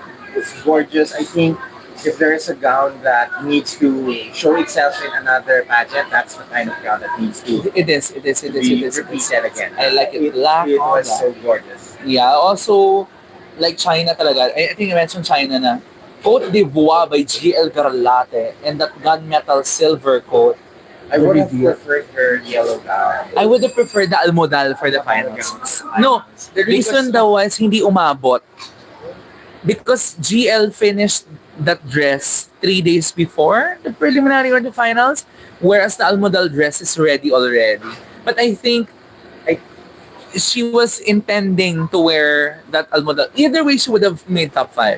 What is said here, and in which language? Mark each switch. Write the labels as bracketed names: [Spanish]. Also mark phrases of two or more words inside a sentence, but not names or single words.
[English] It's gorgeous. I think if there is a gown that needs to show itself in another pageant, that's the kind of gown that needs to It is. be repeated again. I like it. Black, It all was that. so gorgeous. Yeah, also, like China talaga. I think I mentioned China na. Cote d'Ivoire by GL Garlate and that gunmetal silver coat. I would have reveal. preferred her yellow gown. I would have preferred the almodal for the finals. No, the reason daw was [Filipino] hindi umabot. [English] Because GL finished that dress 3 days before the preliminary or the finals, whereas the almodal dress is ready already. But I think she was intending to wear that almodal. Either way, she would have made top 5.